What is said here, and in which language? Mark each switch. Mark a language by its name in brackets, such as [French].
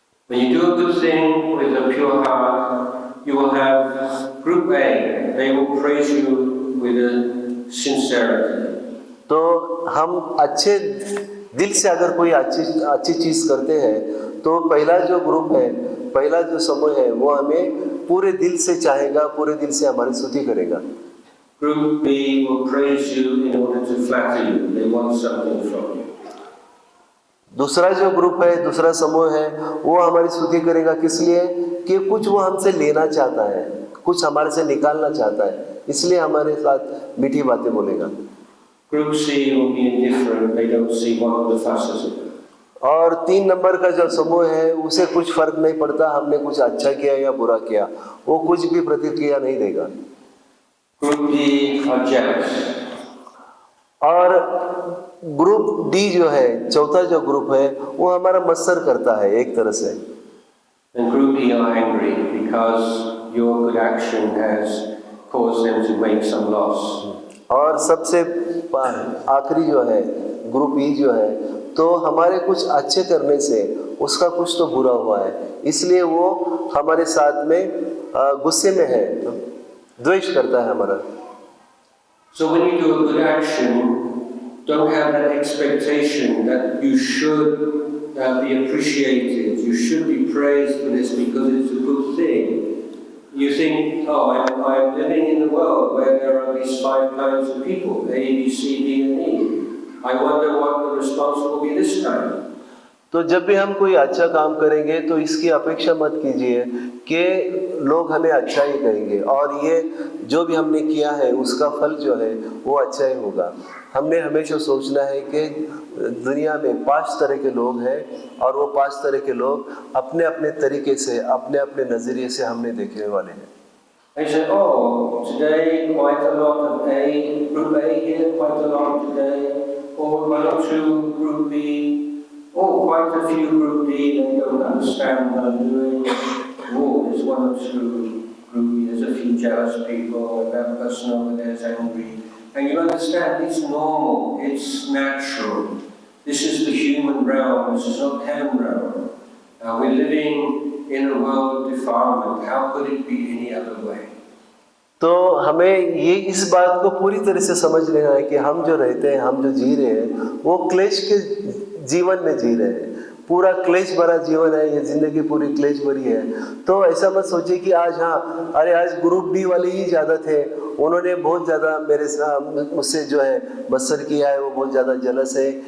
[English] When you do a good thing with a pure heart, you will have group A. They will praise you with a sincerity. [Hindi] तो हम अच्छे दिल से अगर कोई अच्छी चीज करते हैं तो पहला जो ग्रुप है, पहला जो समूह है वो हमें पूरे दिल से चाहेगा, पूरे दिल से हमारी स्तुति करेगा। [English] Group B will praise you in order to flatter you. They want something from you. [Hindi] दूसरा जो ग्रुप है, दूसरा समूह है, वो हमारी स्तुति करेगा किस लिए? कि कुछ वो हमसे लेना चाहता है, कुछ हमारे से निकालना चाहता है, इसलिए हमारे साथ मीठी बातें बोलेगा। [English] Group C will be indifferent, they don't see what the fuss is about. [Hindi] और 3 नंबर का जो समूह है उसे कुछ फर्क नहीं पड़ता हमने कुछ अच्छा किया या बुरा किया, वो कुछ भी प्रतिक्रिया नहीं देगा। [English] Group D are jealous. [Hindi] और ग्रुप डी जो है, चौथा जो ग्रुप है, वो हमारा मत्सर करता है एक तरह से। [English] And Group E are angry because your good action has caused them to make some loss. [Hindi] और सबसे आखिरी जो है ग्रुप ई जो है, तो हमारे कुछ अच्छे करने से उसका कुछ तो बुरा हुआ है, इसलिए वो हमारे साथ में गुस्से में है, द्वेष करता है हमारा। [English] So when you do a good action, don't have that expectation that you should be appreciated, you should be praised for this because it's a good thing. You think, oh, I'm living in a world where there are these 5 kinds of people, A, B, C, D, and E. I wonder what the response will be this time. [Hindi] तो जब भी हम कोई अच्छा काम करेंगे तो इसकी अपेक्षा मत कीजिए कि लोग हमें अच्छा ही कहेंगे और ये जो भी हमने किया है उसका फल जो है वो अच्छा ही होगा। हमने हमेशा सोचना है कि दुनिया में 5 तरह के लोग हैं और वो 5 तरह के लोग अपने अपने तरीके से, अपने अपने नज़रिए से हमने देखने वाले हैं। [English] They say, oh, today quite a lot of A, Group A here, quite a lot today, or 1 or 2 Group B. Oh, quite a few Group D, they don't understand what I'm doing. Oh, there's 1 or 2 Group B, there's a few jealous people, and that person over there is angry. And you understand, it's normal, it's natural. This is the human realm, this is not heaven realm. We're living in a world of defilement. How could it be any other way? [Hindi] तो हमें ये इस बात को पूरी तरह से समझ लेना है कि हम जो रहते हैं, हम जो जी रहे हैं, वो क्लेश के जीवन में जी रहे हैं। पूरा क्लेश भरा जीवन है, ये जिंदगी पूरी क्लेश भरी है। तो ऐसा मत सोचिए कि आज अरे आज ग्रुप डी वाले ही ज़्यादा थे, उन्होंने बहुत ज़्यादा मुझसे जो है मत्सर किया है, वो बहुत ज़्यादा जलस है।